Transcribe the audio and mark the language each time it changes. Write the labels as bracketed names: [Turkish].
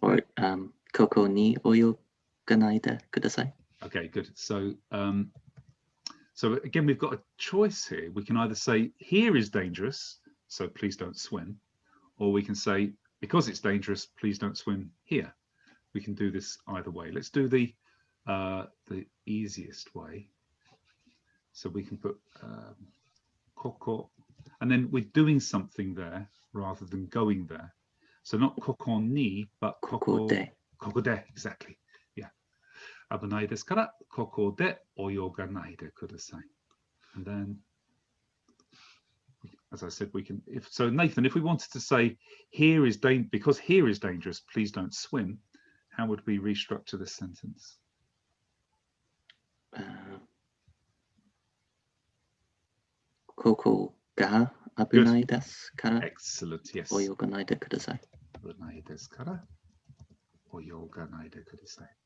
[Japanese] Or ここに泳がないでください. [English] Okay, good. So so again, we've got a choice here. We can either say here is dangerous, so please don't swim, or we can say because it's dangerous, please don't swim here. We can do this either way. Let's do the easiest way. So we can put koko, and then we're doing something there rather than going there. So not koko ni, but koko de. Koko de, exactly. Yeah. [Japanese] 危ないですから、ここで泳がないでください. [English] And then, as I said, we can. So Nathan, if we wanted to say here is because here is dangerous, please don't swim. How would we restructure this sentence? [Japanese] ここが危ないですから [English] Excellent, yes. [Japanese] 泳がないでください. 危ないですから泳がないでください.